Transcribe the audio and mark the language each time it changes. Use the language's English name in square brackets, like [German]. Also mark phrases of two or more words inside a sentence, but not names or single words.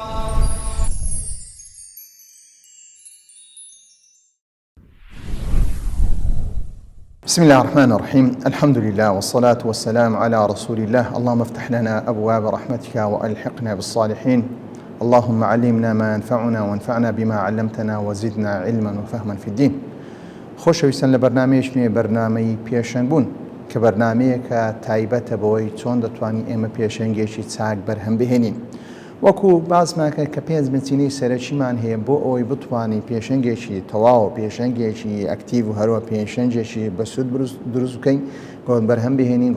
[Arabic] بسم الله الرحمن الرحيم. الحمد لله والصلاة والسلام على رسول الله. اللهم افتح لنا أبواب رحمتك وألحقنا بالصالحين. اللهم علمنا ما ينفعنا وانفعنا بما علمتنا وزدنا علما وفهما في الدين. [Central Kurdish] خۆشەویستان لە بەرنامەیەکی بەرنامەی پێشەنگ بوون کە بەرنامەیەکە تایبەتە بەوەی چۆن دەتوانین ئێمە پێشەنگێکی چاک بەرهەم بهێنین. وەکو باسمان کرد کە 5 بنچینەی سەرەکیمان هەیە بۆ ئەوەی بتوانین پێشەنگێکی تەواو، پێشەنگێکی ئەکتیڤ و هەروە پێشەنگێکی بەسوود دروست بکەین گۆت بەرهەم بهێنین.